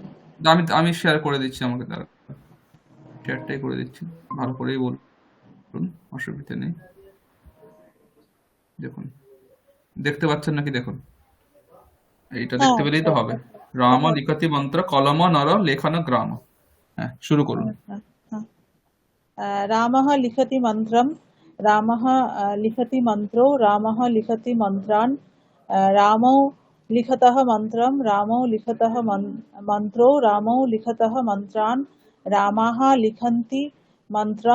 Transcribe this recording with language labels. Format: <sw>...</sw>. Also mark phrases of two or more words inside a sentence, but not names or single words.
<bn>আমি আমি শেয়ার করে দিচ্ছি, আমাকে দাঁড়া, শেয়ারটাই করে দিচ্ছি, ভালো করেই বলুন, অসুবিধা নেই। দেখুন, দেখতে পাচ্ছেন নাকি? দেখুন, এইটা হ্যাঁ দেখতে পেলেই তো হবে।</bn> <sa>রাম লিখতি মন্ত্র কলম নর লেখন গ্রাম।</sa> <bn>হ্যাঁ, শুরু করুন। হ্যাঁ, হ্যাঁ, হ্যাঁ।</bn> <sa>रामः लिखति मन्त्रं। रामः लिखति मन्त्रो। रामः लिखति मन्त्रान्। रामौ लिखतः मन्त्रं। रामौ लिखतः मन्त्रो। रामौ लिखतः मन्त्रान्। रामाः लिखन्ति मन्त्रं।</sa>